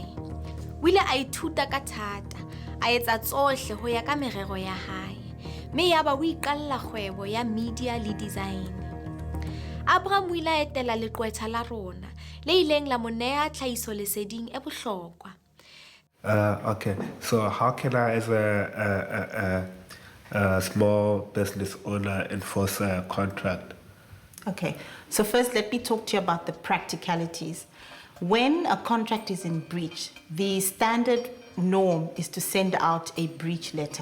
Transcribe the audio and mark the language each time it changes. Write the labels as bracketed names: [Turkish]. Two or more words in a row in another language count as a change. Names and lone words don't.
[Southern Sotho] O ile a ithuta ka thata, a etsa tsohle ho ya ka merero ya hae. Mme yaba o iqalla kgwebo ya media le design. Abram o ile a etela leqwetha la rona, le ileng la mo neha tlhahiso leseding e bohlokwa. [English] Okay, so how can I, as a small business owner, enforce a contract? Okay, so first let me talk to you about the practicalities. When a contract is in breach, the standard norm is to send out a breach letter.